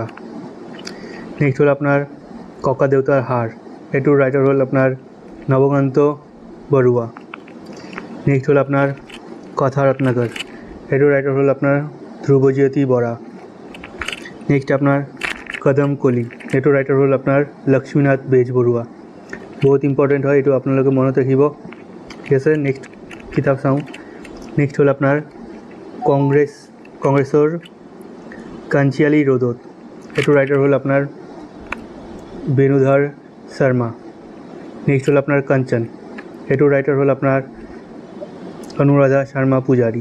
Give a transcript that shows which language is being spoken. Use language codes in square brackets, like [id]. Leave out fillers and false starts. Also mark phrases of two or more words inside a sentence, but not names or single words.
[as] নেক্সট হল আপোনাৰ ককা দেউতাৰ হাড়, এটুৰ ৰাইটাৰ হল আপোনাৰ নৱকান্ত বৰুৱা। নেক্সট হল আপোনাৰ কথা ৰত্নাকৰ, এটুৰ ৰাইটাৰ হল আপোনাৰ ধ্ৰুৱজ্যোতি বৰা। নেক্সট আপোনাৰ কদম কলি, এটুৰ ৰাইটাৰ হল আপোনাৰ লক্ষ্মীনাথ বেজবৰুৱা। [hi] बहुत इम्पॉर्टेंट है ये [as] আপোনালোকে মন ৰাখিব। [hi] ठीक है, [as] নেক্সট কিতাপ চাওঁ। নেক্সট হল আপোনাৰ কংগ্ৰেছৰ কাঁচিয়ালী ৰ'দত, এটুৰ ৰাইটাৰ হল আপোনাৰ বেণুধৰ শৰ্মা। নেক্সট হল আপোনাৰ কাঞ্চন, এটুৰ ৰাইটাৰ হল আপোনাৰ অনুৰাধা শৰ্মা পূজাৰী।